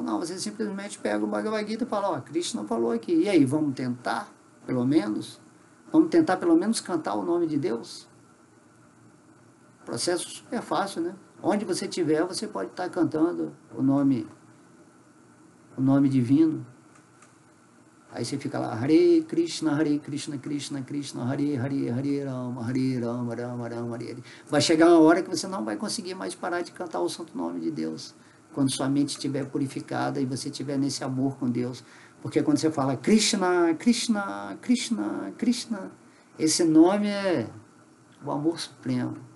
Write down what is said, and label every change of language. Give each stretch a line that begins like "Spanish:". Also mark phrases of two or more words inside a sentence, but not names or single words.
Portuguese: Não, você simplesmente pega o Bhagavad Gita e fala, ó, Krishna falou aqui, e aí, vamos tentar, pelo menos? Vamos tentar pelo menos cantar o nome de Deus? Processo super fácil, né? Onde você estiver, você pode estar cantando o nome divino. Aí você fica lá,
Sanskrit: Hare Krishna, Krishna Krishna, Hare Hare, Hare Rama, Rama Rama, Hare.
Portuguese: Vai chegar uma hora que você não vai conseguir mais parar de cantar o santo nome de Deus. Quando sua mente estiver purificada e você estiver nesse amor com Deus. Porque quando você fala Krishna, Krishna, Krishna, Krishna, esse nome é o amor supremo.